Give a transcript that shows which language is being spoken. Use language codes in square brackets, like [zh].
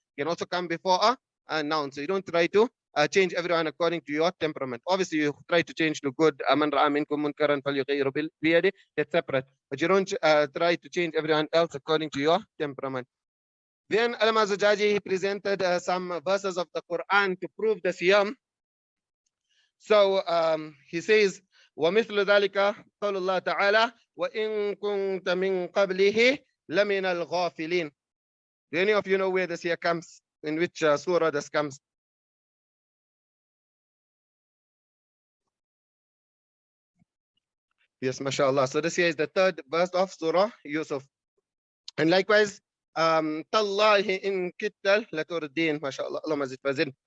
[en] It can also come before a noun. So you don't try to change everyone according to your temperament. Obviously, you try to change to good. [ar] Man ra'a minkum munkaran falyughayyiru biyadihi. [en] That's separate. But you don't try to change everyone else according to your temperament. Then Allama Zujaji, he presented some verses of the Quran to prove the siyam. So he says, [ar] وَمِثْلُ ذَلِكَ قَوْلُ اللَّهِ تَعَالَى وَإِن كُنْتَ مِنْ قَبْلِهِ لَمِنَ الْغَافِلِينَ. [en] Do any of you know where this here comes? In which surah this comes? Yes, mashallah. So this here is the third verse of Surah Yusuf. And likewise, [ar] Tallahi in kittal laturdin, [en] mashallah, [ar] Allahumma zid fazil.